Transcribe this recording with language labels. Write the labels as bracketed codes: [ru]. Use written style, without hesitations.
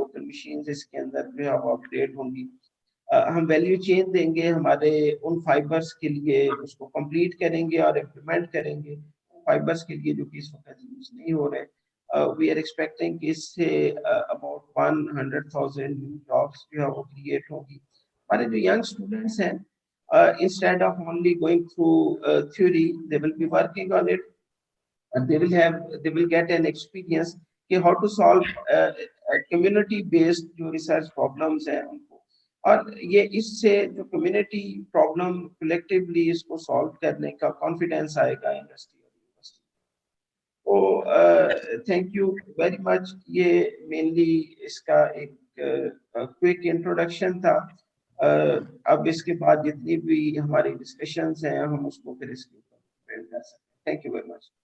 [ur] Local machines اس کے اندر جو ہے وہ اپڈیٹ ہوں گی. ہم ویلیو چین دیں گے ہمارے ان فائبرس کے لیے, اس کو کمپلیٹ کریں گے اور امپلیمنٹ کریں گے فائبرس کے لیے جو کہ اس وقت یوز نہیں ہو رہے. [en] We are expecting [ur] کہ اس سے [en] about 100,000 new jobs [ur] جو ہے وہ کریٹ ہوگی. ہمارے جو [en] young students ہیں instead of only going through theory, they will be working on it and they will get an experience کہ how to solve community based جو research problems [ur] ہیں ان کو, اور یہ اس سے جو کمیونٹی پرابلم کلیکٹیولی اس کو سالو کرنے کا کانفیڈینس آئے گا انڈسٹری. [en] تو thank you very much. [ur] یہ مینلی اس کا ایک کوئک انٹروڈکشن تھا. اب اس کے بعد جتنی بھی ہماری ڈسکشنز ہیں ہم اس کو پھر اس کے اوپر کر سکتے ہیں. [en] Thank you very much.